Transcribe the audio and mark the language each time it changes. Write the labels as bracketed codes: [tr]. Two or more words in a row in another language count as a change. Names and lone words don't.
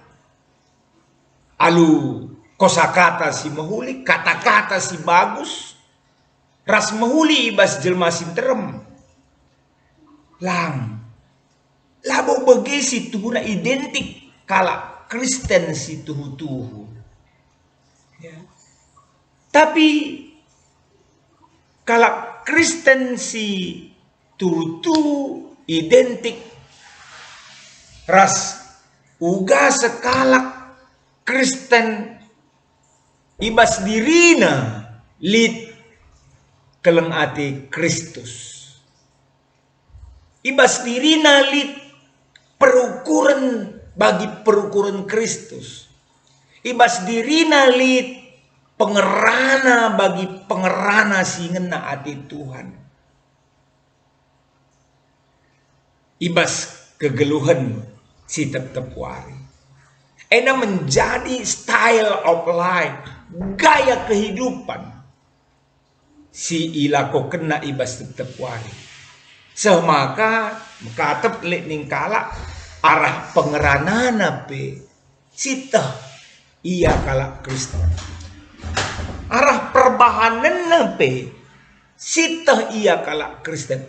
[btx] Alu kosakata si mahuli, kata-kata si bagus. Ras mahuli ibas jelma sinterem. Lang. Labo bagi si tuhuna identik kalak Kristen si tuhu-tuhu. Ya. Tapi Kalau Kristen si tutu identik ras uga sekalak Kristen ibas dirina lit keleng ati Kristus. Ibas dirina lit perukuran bagi perukuran Kristus. Ibas dirina lit pengerana bagi pengerana si ngena ati Tuhan. Ibas kegeluhan si tetep wari. [id] Ena menjadi [en] style of life, [id] gaya kehidupan [btx] si ilako kena ibas tetep wari. Semaka katep lek ningkala arah pengeranana pe sita iya kala Kristen. Arah perbahanan nape sita iya kala Kristen.